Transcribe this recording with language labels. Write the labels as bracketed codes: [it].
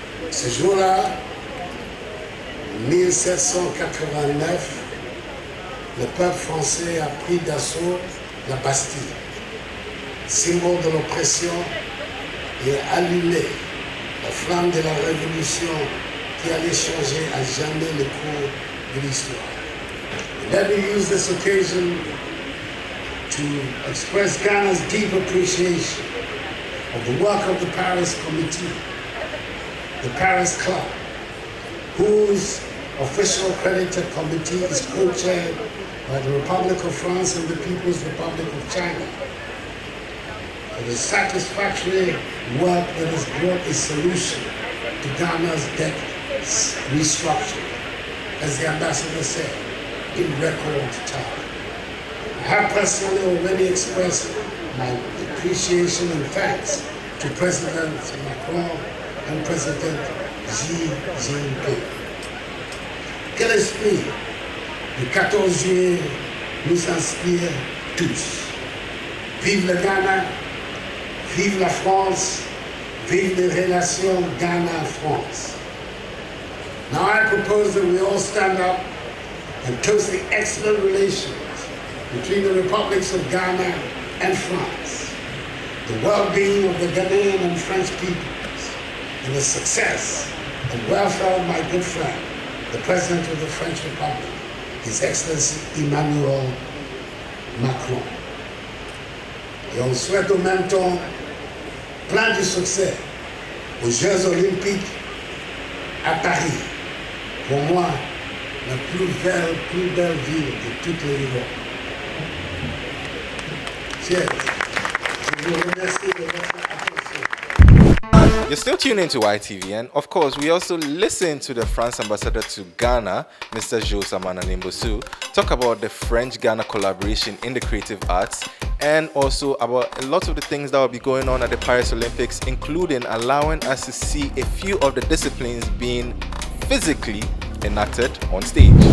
[fr] Ce jour-là, en 1789, le peuple français a pris d'assaut la Bastille, symbole de l'oppression, et allumé la flamme de la révolution qui allait changer à jamais le cours de l'histoire. [en] Let me use this occasion to express Ghana's deep appreciation of the work of the Paris Committee, the Paris Club, whose official accredited committee is co-chaired by the Republic of France and the People's Republic of China. For the satisfactory work that has brought a solution to Ghana's debt restructuring, as the ambassador said, in record time. I have personally already expressed my appreciation and thanks to President Macron and President Xi Jinping. [fr] Quel esprit du 14 juillet nous inspire tous. Vive le Ghana! Vive la France, vive les relations Ghana-France. [en] Now I propose that we all stand up and toast the excellent relations between the republics of Ghana and France, the well-being of the Ghanaian and French peoples, and the success and welfare of my good friend, the President of the French Republic, His Excellency Emmanuel Macron. [fr] Et on souhaite au même temps plein de succès aux Jeux Olympiques à Paris. Pour moi, la plus belle ville de toute l'Europe. [en] Cheers. [fr] Je vous remercie de votre attention. [en] You're still tuned into YTV, and of course, we also listen to the France ambassador to Ghana, Mr. Josamana Nimbosu, talk about the French-Ghana collaboration in the creative arts, and also about a lot of the things that will be going on at the Paris Olympics, including allowing us to see a few of the disciplines being physically enacted on stage.